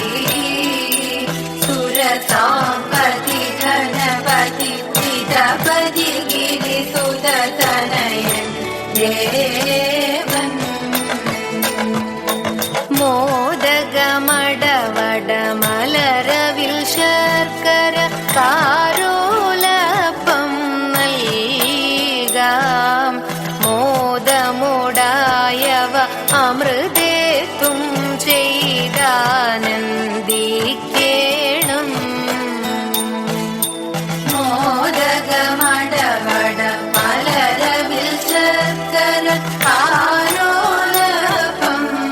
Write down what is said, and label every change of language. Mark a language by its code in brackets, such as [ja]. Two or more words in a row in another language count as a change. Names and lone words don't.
[sa] सुरसाम्पति धनपति जितपति गिरिसुत तनयन् देवन् [ml] മോദഗമടവട മലരവിൽ ശർക്കര कारोलपं നൽകാം മോദമോടായവ അമൃതേത്തും ചെയ്താനന്ദിക്കേണം മോദഗമടവട മലരവിൽ ശർക്കര കാരോലപം